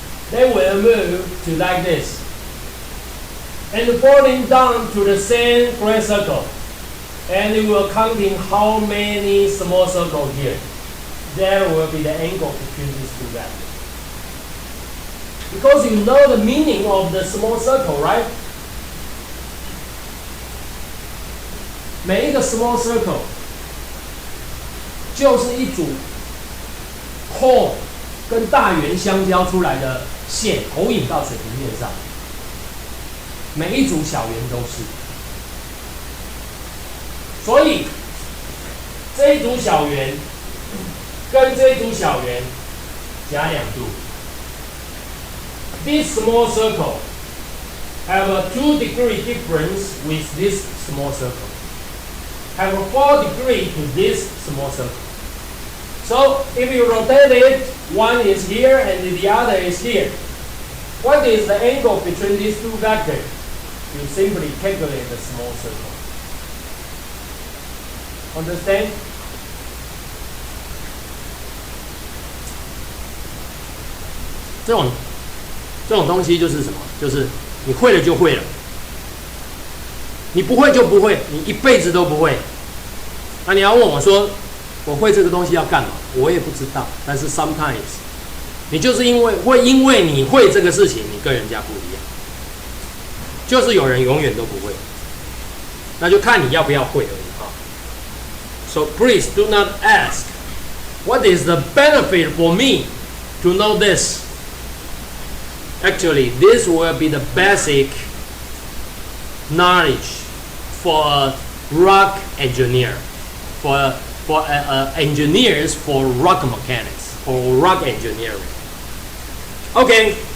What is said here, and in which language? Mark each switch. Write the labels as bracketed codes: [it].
[en] They will move to like this. And falling down to the same gray circle. And we will counting how many small circles here. That will be the angle between these two vectors. Because you know the meaning of the small circle, right? [zh] 每一个 small circle 就是一组 cone 跟大圆相交出来的线投影到水平面上，每一组小圆都是。所以这一组小圆跟这一组小圆夹2度。 [en] This small circle have a 2-degree difference with this small circle. Have a 4 degree to this small circle. So if you rotate it, one is here and the other is here. What is the angle between these two vectors? You simply calculate the small circle. Understand? [zh] 这种东西就是什么？就是你会了就会了，你不会就不会，你一辈子都不会。那你要问我说，我会这个东西要干嘛？我也不知道。但是 [en] sometimes [zh] 你就是因为你会这个事情，你跟人家不一样。就是有人永远都不会，那就看你要不要会而已啊。 [en] So please do not ask, what is the benefit for me to know this? Actually, this will be the basic knowledge for a rock engineer, for engineers for rock mechanics, for rock engineering. Okay.